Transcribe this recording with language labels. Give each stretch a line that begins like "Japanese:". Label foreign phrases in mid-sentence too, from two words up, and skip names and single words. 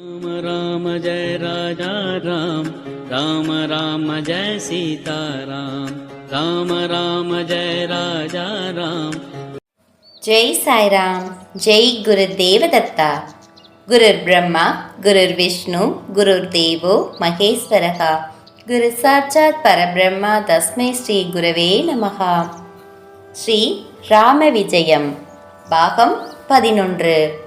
Hindi: राम राम जय राजा राम, राम राम जय सीता राम, राम राम जय राजा राम.
Tamil: ஜெய் சாய்ராம். ஜெய் குரு தேவதத்தா.
Sanskrit: गुरुर् ब्रह्मा गुरुर् विष्णुः गुरुर् देवो महेश्वरः, गुरुः साक्षात् परब्रह्म तस्मै श्री गुरवे नमः.
Tamil: ஸ்ரீ ராம விஜயம் பாகம் 11.